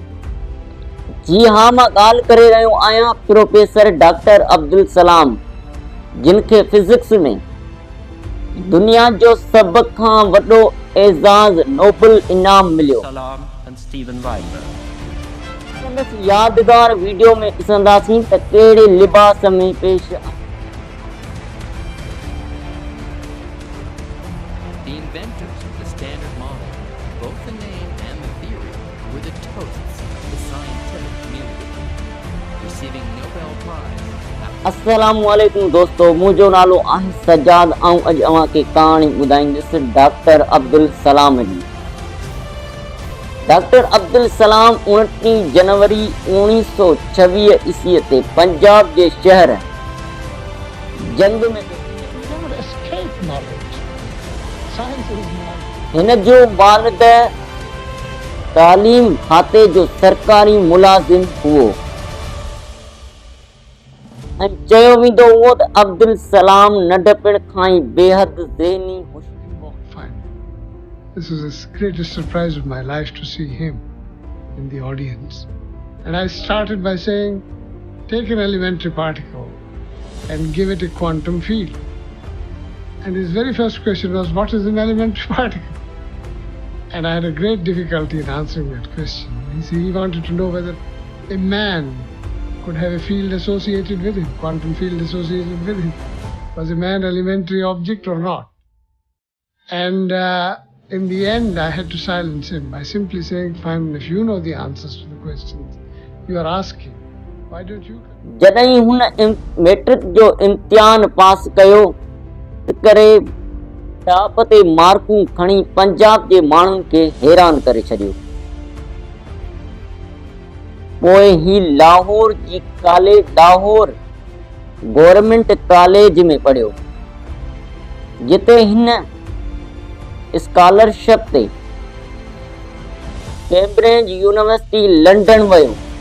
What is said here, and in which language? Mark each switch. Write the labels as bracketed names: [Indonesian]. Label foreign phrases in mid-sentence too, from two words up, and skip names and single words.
[Sindhi] जी हाँ, मां ॻाल्हि करे रहियो आहियां प्रोफेसर डॉक्टर अब्दुल सलाम, जिन खे फिज़िक्स में दुनिया जो सभ खां वॾो एज़ाज़ नोबल इनाम मिलियो। [English] Salam and Steven Weinberg. [Sindhi] संदसि यादगार वीडियो में ॾिसंदासीं त कहिड़े लिबास में पेश [English] The inventors of the Standard Model, both the name and the theory, were the toasts of the scientific community, receiving Nobel Prize. [Sindhi] अस्सलामु अलैकुम दोस्तो, मुंहिंजो नालो आहे सजाद ऐं अॼु अव्हांखे कहाणी ॿुधाईंदुसि डॉक्टर अब्दुल सलाम जी। डॉक्टर अब्दुल सलाम 29 जनवरी 1926 ईस्वीअ ते पंजाब जे शहर जंग में हिन जो वालिद तालीम खाते जो सरकारी मुलाज़िम हुओ ऐं चयो वेंदो हुओ त अब्दुल सलाम नंढपिण खां ई बेहद ज़हनी [English] This was the greatest surprise of my life to see him in the audience. And I started by saying, take an elementary particle and give it a quantum field. And his very first question was, what is an elementary particle? And I had a great difficulty in answering that question. He wanted to know whether a man could have a field associated with him, quantum field associated with him. Was a man an elementary object or not? And in the end, I had to silence him by simply saying, fine, if you know the answers to the questions you are asking, why don't you? [Sindhi] जॾहिं हुन मैट्रिक जो इम्तिहान पास कयो करे टॉप ते मार्कूं खणी पंजाब जे माण्हुनि खे हैरान करे छॾियो। पोइ ही लाहौर गवर्नमेंट कॉलेज में पढ़ियो, जिते हिन स्कॉलरशिप ते कैम्ब्रिज यूनिवर्सिटी लंडन वियो।